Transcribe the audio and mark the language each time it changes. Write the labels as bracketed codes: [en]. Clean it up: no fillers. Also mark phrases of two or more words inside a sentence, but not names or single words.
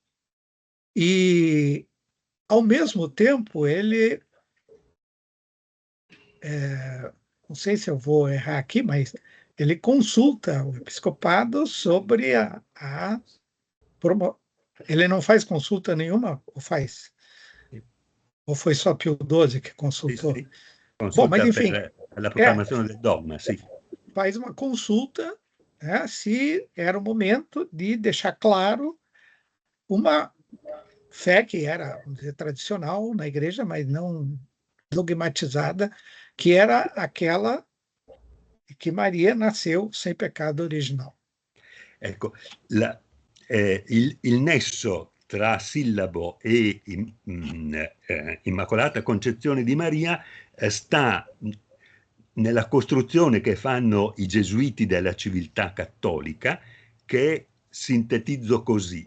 [pt] E, ao mesmo tempo, ele, não sei se eu vou errar aqui, mas ele consulta o episcopado sobre ele não faz consulta nenhuma, ou faz? Ou foi só Pio XII que consultou? Sì. Consulta. Bom, mas enfim, [it] la proclamazione del dogma, sì. [pt] Faz uma consulta, se era o momento de deixar claro uma fé que era, vamos dizer, tradicional na igreja, mas não dogmatizada, que era aquela que Maria nasceu sem pecado original. [it] Ecco, il nesso tra Sillabo e Immacolata Concezione di Maria sta nella costruzione che fanno i gesuiti della civiltà cattolica, che sintetizzo così.